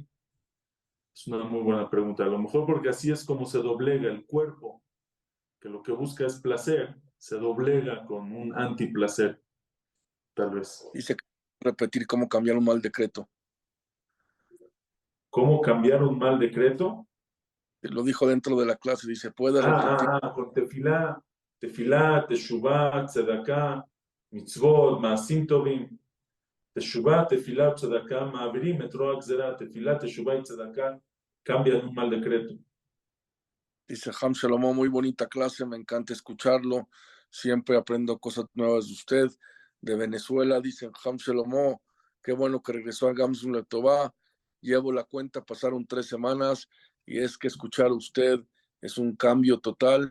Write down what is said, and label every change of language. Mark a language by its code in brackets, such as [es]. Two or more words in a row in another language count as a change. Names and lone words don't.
[es] Es una muy buena pregunta. A lo mejor porque así es como se doblega el cuerpo, que lo que busca es placer, se doblega con un antiplacer, tal vez. Dice que repetir cómo cambiar un mal decreto. ¿Cómo cambiar un mal decreto? Lo dijo dentro de la clase, dice, puede repetir. [he] Con תפילה תשובה צדקה, מצוות מעשים טובים. תשובה תפילה צדקה מעבירים את רוע גזרה. תפילה תשובה [es] y tzedaká cambian un mal decreto. Dice Ham Shalomo, muy bonita clase, me encanta escucharlo, siempre aprendo cosas nuevas de usted. De Venezuela, dicen Ham Shalomo, qué bueno que regresó a [he] גם זו לטובה, [es] llevo la cuenta, pasaron 3 semanas y es que escuchar a usted es un cambio total.